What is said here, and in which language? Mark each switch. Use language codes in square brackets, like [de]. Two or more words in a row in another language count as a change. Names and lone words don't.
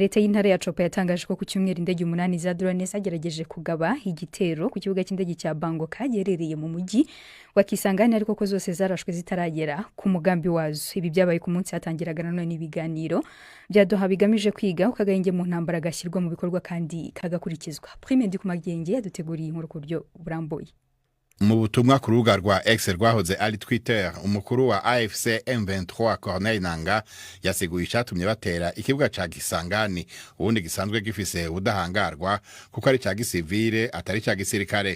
[rw] Leta y'intara ya Chopo yatangaje ko ku cyumweru indege 8 za drone zagerageje kugaba igitero ku kibuga cy'indege cya Bangoka gerereye mu mujyi wa Kisangani ariko ko zose zarashwe zitaragera ku mugambi wazo. Ibi byabaye ku munsi hatangiraga none n'ibiganiro bya Doha bigamije kwiga ukagahenge mu ntambara gashyirwa mu bikorwa kandi kagakurikizwa. Prime ndi kumagenge yaduteguriye inkuru ku buryo burambuye. [rn] Mu butumwa ku rubuga rwa X rwahoze ari Twitter, umukuru wa AFC M23 Corneille Nangaa yasiguye icyatumye batera ikibuga ca Kisangani ubundi gisanzwe gifise ubudahangarwa kuko ari ca gisivile atari ca gisirikare.